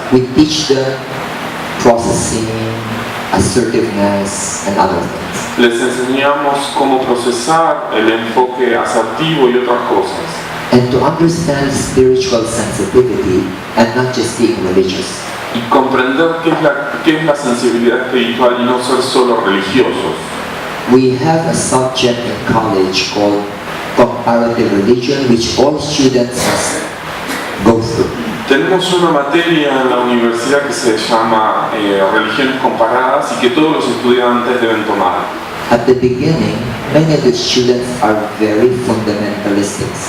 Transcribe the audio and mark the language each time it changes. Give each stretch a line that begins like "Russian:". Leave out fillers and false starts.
English: We teach them processing, assertiveness, and other things.
Spanish: Les enseñamos cómo procesar el enfoque asertivo y otras cosas.
English: And to understand spiritual sensitivity and not just being religious.
Spanish: Y comprender qué es la sensibilidad espiritual y no ser solo religiosos.
English: We have a subject in college called comparative religion, which all students must go through.
Spanish: Tenemos una materia en la universidad que se llama religiones comparadas y que todos los estudiantes deben tomar.
English: At the beginning, many of the students are very fundamentalistic.